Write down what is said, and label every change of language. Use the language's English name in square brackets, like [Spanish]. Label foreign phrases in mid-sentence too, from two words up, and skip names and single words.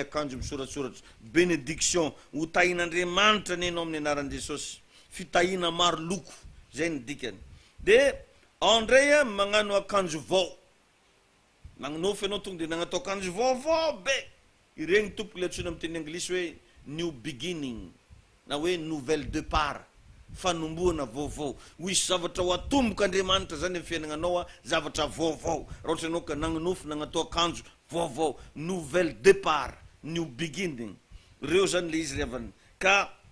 [Malagasy] akanjo misoratsoratra bénédiction ho tahin'Andriamanitra ny anao amin'ny anaran'i Jesosy fitahina maro loko zay ny dikany de andray magnano akanjo vao magnonofy anao tonga de nagnatao akanjo vaovao be iregny tompoko le antsoina amin'ny teny anglisy hoe [English] new beginning [Malagasy] na hoe [French] nouvelle départ [Malagasy] fanomboana vaovao hoisy zavatra ho atomboka Andriamanitra zany amin'ny fiainagnanao zavatra vaovao raha ohatra anao ka nagnonofy nagnatao akanjo vaovao [French] nouvelle départ [English] new beginning [Malagasy] reo zany le izy riavany ka